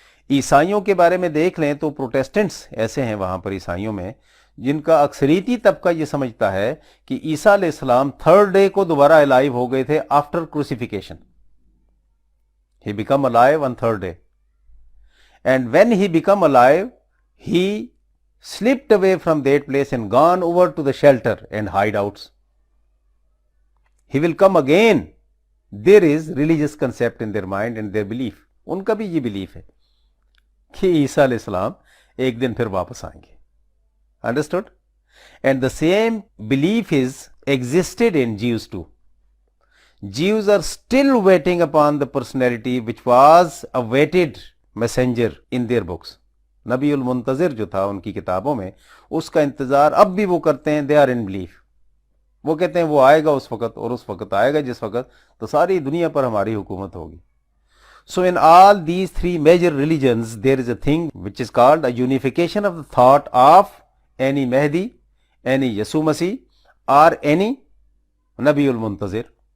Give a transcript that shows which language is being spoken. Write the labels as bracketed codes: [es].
[ur] عیسائیوں کے بارے میں دیکھ لیں تو پروٹیسٹنٹس ایسے ہیں وہاں پر عیسائیوں میں، جن کا اکثریتی طبقہ یہ سمجھتا ہے کہ عیسیٰ علیہ السلام تھرڈ ڈے کو دوبارہ الائیو ہو گئے تھے after کروسیفیکیشن۔ [en] He become alive on third day. And when he become alive, he slipped away from that place and gone over to the shelter and hideouts. He will come again. There is religious concept in their mind and their belief. [ur] ان کا بھی یہ belief ہے کہ عیسیٰ علیہ السلام ایک دن پھر واپس آئیں گے۔ [en] Understood? And the same belief is existed in Jews too. Jews are still waiting upon the personality which was awaited messenger in their books. [ur] نبی المنتظر جو تھا ان کی کتابوں میں، اس کا انتظار اب بھی وہ کرتے ہیں، [en] they are in belief. [ur] وہ کہتے ہیں وہ آئے گا اس وقت، اور اس وقت آئے گا جس وقت تو ساری دنیا پر ہماری حکومت ہوگی۔ [en] So in all these three major religions there is a thing which is called a unification of the thought of any Mahdi, any Yeshu Masih or any نبی المنتظر۔